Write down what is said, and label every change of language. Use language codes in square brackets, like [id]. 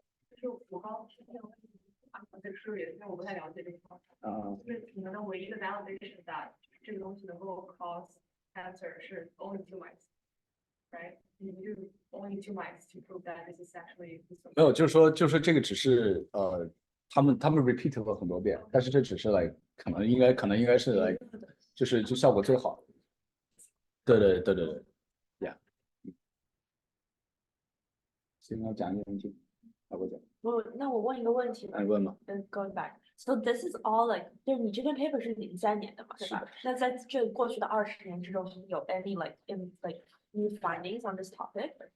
[zh] 就是我刚刚听到这个术语，因为我不太了解这个方法。啊， [en] 就是你们的唯一的 validation that 这个东西能够 cause cancer 是 only 2 mice, right? You do only 2 mice to prove that this is actually [zh] 没有，就是这个只是他们 repeat 了很多遍，但是这只是 like 可能应该是 like 就效果最好。对，Yeah。行，那讲一个问题，要不讲？那我问一个问题吧。你问吧。 Going back, so this is all like，就是你这篇 paper 是03年的嘛，对吧？ [en] 那在这过去的20年之中，有 any like new findings on this topic?